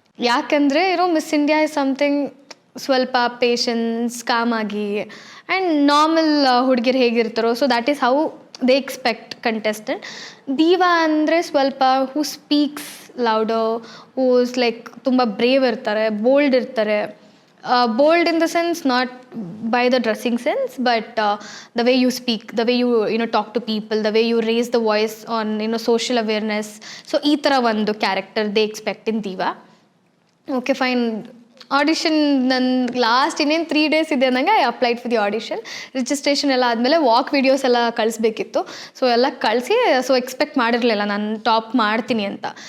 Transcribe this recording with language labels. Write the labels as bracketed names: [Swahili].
[Kannada] ಯಾಕಂದರೆ [English] Miss India is something ಸ್ವಲ್ಪ patience, ಕಾಮಾಗಿ and normal ಹುಡುಗಿರು ಹೇಗಿರ್ತಾರೋ so that is how they expect contestant. [Kannada] Diva ಅಂದರೆ ಸ್ವಲ್ಪ [English] who speaks louder, [Kannada] ಹೂಸ್ ಲೈಕ್ ತುಂಬ brave ಇರ್ತಾರೆ, ಬೋಲ್ಡ್ ಇರ್ತಾರೆ, [English] bold in the sense, not by the dressing sense, but the way you speak, the way you know talk to people, the way you raise the voice on social awareness. So [Kannada] ಈ ಥರ ಒಂದು [English] Character they expect in diva. Okay fine. [Kannada] Audition ನನ್ನ last ಇನ್ನೇನು 3 days ಇದೆ ಅಂದಂಗೆ [English] I applied for the audition. [Kannada] Registration ಎಲ್ಲ ಆದಮೇಲೆ walk videos ಎಲ್ಲ ಕಳಿಸ್ಬೇಕಿತ್ತು. ಸೊ ಎಲ್ಲ ಕಳಿಸಿ, ಸೊ ಎಕ್ಸ್ಪೆಕ್ಟ್ ಮಾಡಿರಲಿಲ್ಲ ನಾನು ಟಾಪ್ ಮಾಡ್ತೀನಿ ಅಂತ.